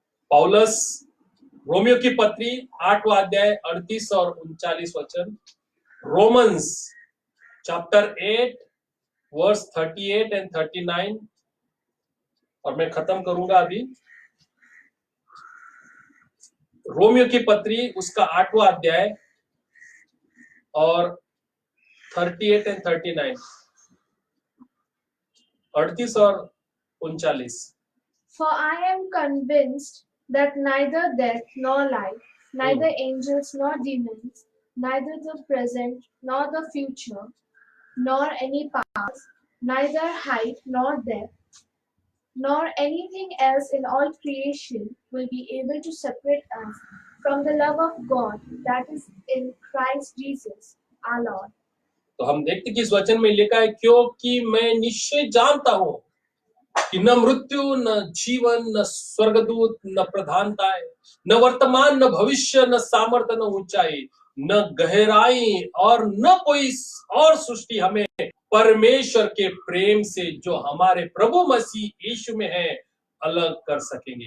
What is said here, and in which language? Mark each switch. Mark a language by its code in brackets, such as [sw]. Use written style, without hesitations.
[hi] पौलुस रोमियो की पत्री 8वां अध्याय 38 और 39 वचन, [en] Romans chapter 8 verse 38 and 39, [hi] और मैं खत्म करूंगा अभी। रोमियो की पत्री उसका 8वां अध्याय और 38 एंड 39, 38 और 39। [en] For I am convinced that neither death nor life, neither angels nor demons, neither the present nor the future, nor any powers, neither height nor depth, nor anything else in all creation will be able to separate us from the love of God that is in Christ Jesus our Lord. [hi] तो हम देखते कि इस वचन में लिखा है, क्योंकि मैं निश्चय जानता हूं कि न मृत्यु, न जीवन, न स्वर्गदूत, न प्रधानताएं, न वर्तमान, न भविष्य, न सामर्थ्य, न ऊंचाई, न गहराई और न कोई और सृष्टि हमें परमेश्वर के प्रेम से जो हमारे प्रभु मसीह यीशु में है अलग कर सकेंगे।